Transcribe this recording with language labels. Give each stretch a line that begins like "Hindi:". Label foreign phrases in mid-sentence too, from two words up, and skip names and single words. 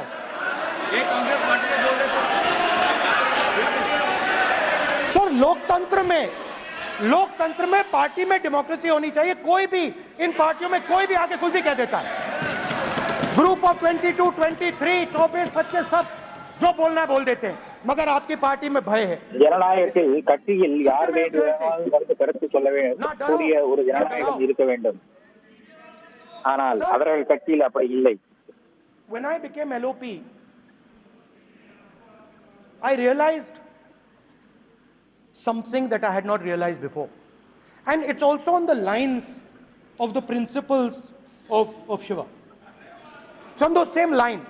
Hindi: ये कांग्रेस पार्टी में बोल रहे थे। सर लोकतंत्र में लोकतंत्र में पार्टी में डेमोक्रेसी होनी चाहिए। कोई भी इन पार्टियों में कोई भी आके कुछ भी कह देता है।
English: group of
Hindi: 22, 23, 24, 25 सब जो बोलना है बोल देते हैं, मगर आपकी पार्टी में भय है।
Tamil: ஜனநாயகத்தில் கட்சியில் யார் வேண்டுமானாலும் வந்து கருத்து சொல்ல கூடிய ஒரு ஜனநாயகம் இருக்க வேண்டும். ஆனால் அவர்கள் கட்சியில் அப்படி இல்லை.
English: When I became LOP, I realized something that I had not realized before. And it's also on the lines of the principles of Shiva. It's on those same lines.